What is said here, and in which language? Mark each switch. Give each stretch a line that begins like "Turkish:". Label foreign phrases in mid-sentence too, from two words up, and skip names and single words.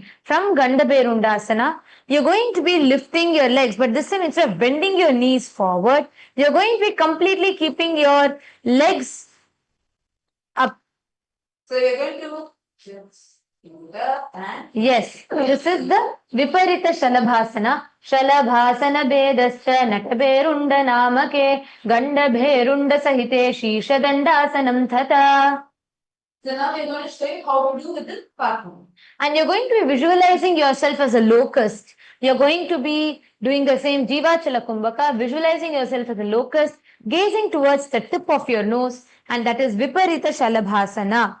English: From Gandhabherundasana, you're going to be lifting your legs, but this time instead of bending your knees forward, you're going to be completely keeping your legs up. So you're going to just do the and Yes, this is the Viparita Shalabhasana.
Sanskrit: Shalabhasana Bedascha Natabherunda Namake Gandhabherunda Sahite Shisha Dandasanam Thata.
English: so now we're going to show you how to do with the partner. And you're going to be visualizing yourself as a locust. You're going to be doing the same Jiva Chala Kumbhaka, visualizing yourself as a locust, gazing towards the tip of your nose, and that is Viparita Shalabhasana.